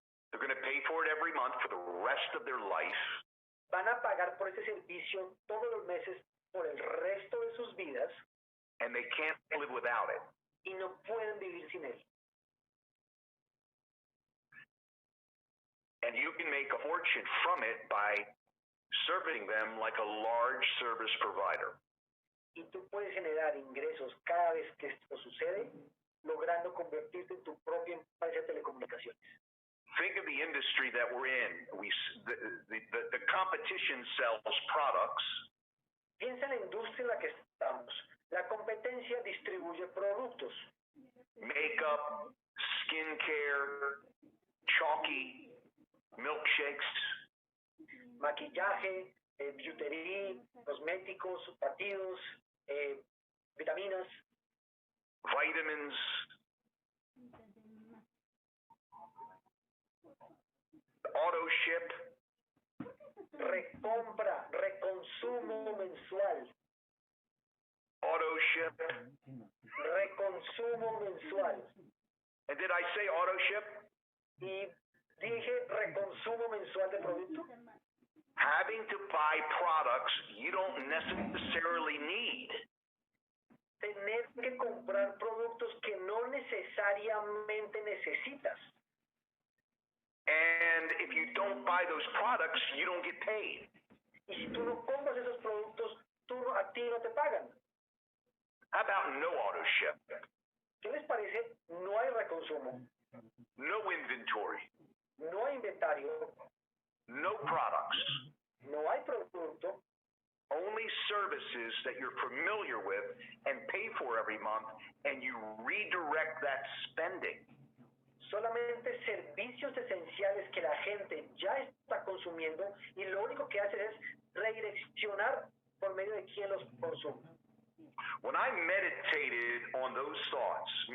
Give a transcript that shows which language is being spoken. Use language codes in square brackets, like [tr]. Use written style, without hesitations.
[en] They're going to pay for it every month for the rest of their life. [es] Van a pagar por ese servicio todos los meses por el resto de sus vidas. [en] And they can't live without it. [es] Y no pueden vivir sin él. [en] And you can make a fortune from it by serving them like a large service provider. [es] Y tú puedes generar ingresos cada vez que esto sucede, logrando convertirte en tu propia empresa de telecomunicaciones. [en] Think of the industry that we're in. The competition sells products. [es] Piensa en la industria en la que estamos. La competencia distribuye productos. [en] Makeup, skincare, chalky, milkshakes. [es] Maquillaje, bijutería, cosméticos, batidos, vitaminas. [en] Vitamins. Auto ship. [es] Recompra, reconsumo mensual. [en] Auto ship. [es] Reconsumo mensual. [en] And did I say auto ship? [es] Y dije reconsumo mensual de producto. [en] Having to buy products you don't necessarily need. [es] Tener que comprar productos que no necesariamente necesitas. [en] And if you don't buy those products, you don't get paid. [es] Y si tú no compras esos productos, a ti no te pagan. [en] How about no auto ship? [es] ¿Qué les parece? No hay reconsumo. [en] No inventory. [es] No hay inventario. [en] No products. [es] No hay producto. [en] Only services that you're familiar with and pay for every month, and you redirect that spending. [es] Solamente servicios esenciales que la gente ya está consumiendo y lo único que hace es redireccionar por medio de quién los consume. [en] When I meditated on those thoughts,